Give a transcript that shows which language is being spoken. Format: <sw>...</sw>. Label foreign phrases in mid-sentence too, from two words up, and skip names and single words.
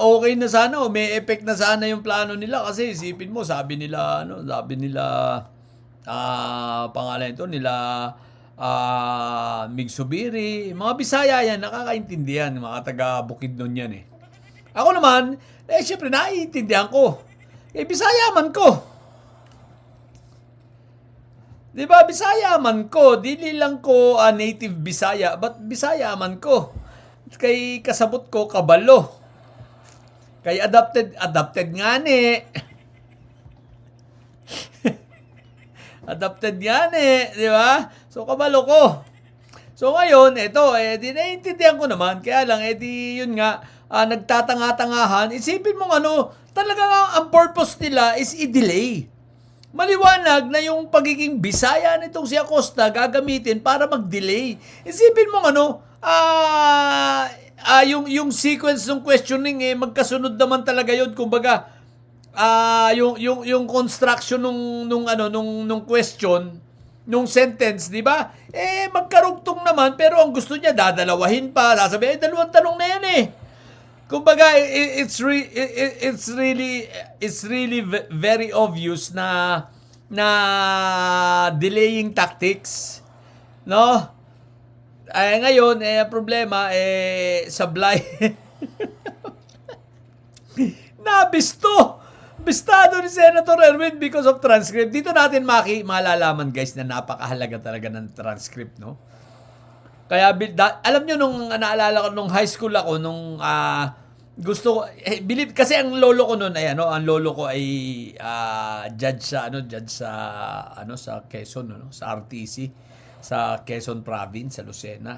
<tl>Okay na sana may effect na sana yung plano nila kasi isipin mo sabi nila pangalan ito nila Migsubiri, mga Bisaya yan, nakakaintindihan, mga taga Bukidnon yan Ako naman, syempre naiintindihan ko.</tl> <ceb>Bisaya man ko.</ceb> <tl>Di ba,</tl> <ceb>Bisaya man ko, dili lang ko native Bisaya, but Bisaya man ko. Kay kasabot ko, kabalo. Kay adapted nga adapted nga</ceb> <tl>di ba?</tl> <ceb>So, kabalo ko. So,</ceb> <tl>ngayon, ito, di naiintindihan ko naman, kaya lang, yun nga, nagtatanga-tangahan, isipin mo talaga ang purpose nila is i-delay. Maliwanag na yung pagiging Bisaya nitong si Acosta gagamitin para mag-delay. Isipin mo yung sequence ng questioning magkasunod naman talaga yun. Kumbaga, yung construction nung question, nung sentence, di ba? Magkarugtong naman, pero ang gusto niya dadalawahin pa. Sasabihin, dalawang tanong na yan Kumbaga,</tl> <en>it's really very obvious na delaying tactics, no?</en> <tl>Ngayon, problema, sablay. Bistado ni Senator Erwin</tl> <en>because of transcript.</en> <tl>Dito natin malalaman guys na napakahalaga talaga ng transcript, no? Kaya alam nyo naalala ko nung high school ako gusto ko believe kasi ang lolo ko noon ang lolo ko ay judge sa Quezon sa RTC sa Quezon province sa Lucena.</tl>